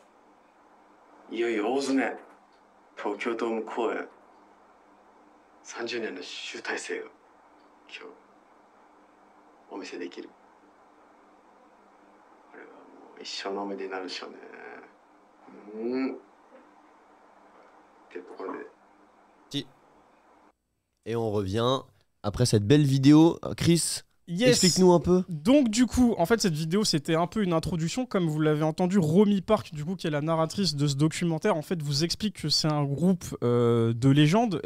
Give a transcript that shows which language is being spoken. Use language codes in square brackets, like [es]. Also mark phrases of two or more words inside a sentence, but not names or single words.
[ja] いよいよ大詰め、東京ドーム公演30年の集大成を今日お見せできる。これはもう一生の思い出になるでしょうね。ってところで。 [fr] Et on revient après cette belle vidéo. Chris, explique-nous un peu. Donc du coup, en fait, cette vidéo, c'était un peu une introduction. Comme vous l'avez entendu, Romy Park, du coup, qui est la narratrice de ce documentaire, en fait, vous explique que c'est un groupe de légende.